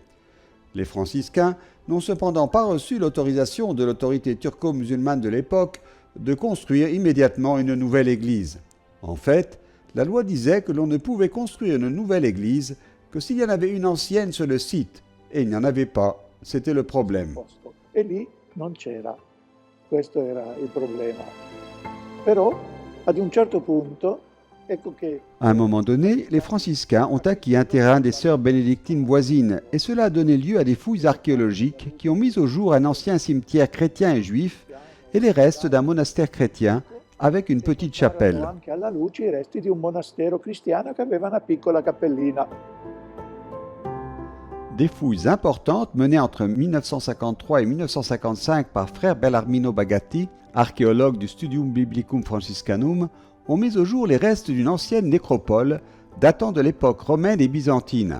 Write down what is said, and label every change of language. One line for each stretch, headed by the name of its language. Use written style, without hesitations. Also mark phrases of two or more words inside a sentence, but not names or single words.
French: Les franciscains n'ont cependant pas reçu l'autorisation de l'autorité turco-musulmane de l'époque de construire immédiatement une nouvelle église. En fait, la loi disait que l'on ne pouvait construire une nouvelle église que s'il y en avait une ancienne sur le site, et il n'y en avait pas. C'était le problème.
Italian: E lì non c'era. Questo era il problema. Però, ad un certo punto, ecco che...
French: À un moment donné, les franciscains ont acquis un terrain des sœurs bénédictines voisines, et cela a donné lieu à des fouilles archéologiques qui ont mis au jour un ancien cimetière chrétien et juif et les restes d'un monastère chrétien avec une petite chapelle.
Italian: Anche alla luce i resti di un monastero cristiano che aveva una piccola cappellina.
French: Des fouilles importantes menées entre 1953 et 1955 par frère Bellarmino Bagatti, archéologue du Studium Biblicum Franciscanum, ont mis au jour les restes d'une ancienne nécropole datant de l'époque romaine et byzantine.